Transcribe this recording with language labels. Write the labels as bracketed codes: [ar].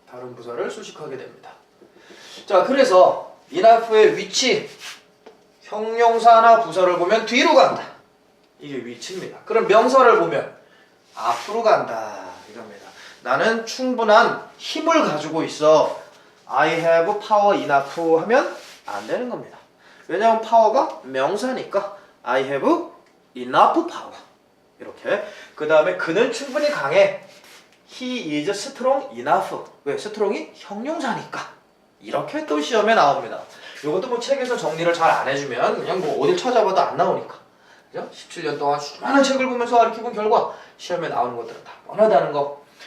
[ko] 다른 부사를 수식하게 됩니다. 자, 그래서 enough의 위치, 형용사나 부사를 보면 뒤로 간다. 이게 위치입니다. 그럼 명사를 보면 앞으로 간다. 이겁니다. 나는 충분한 힘을 가지고 있어. [en] I have power enough [ko] 하면 안 되는 겁니다. 왜냐하면 파워가 명사니까 [en] I have enough power. [ko] 이렇게. 그 다음에 그는 충분히 강해. [en] He is strong enough. [ko] 왜? strong이 형용사니까. 이렇게 또 시험에 나옵니다. 이것도 뭐 책에서 정리를 잘 안 해주면 그냥 뭐 어딜 찾아봐도 안 나오니까. 그죠? 17년 동안 수많은 책을 보면서 가르쳐본 결과 시험에 나오는 것들은 다 뻔하다는 거.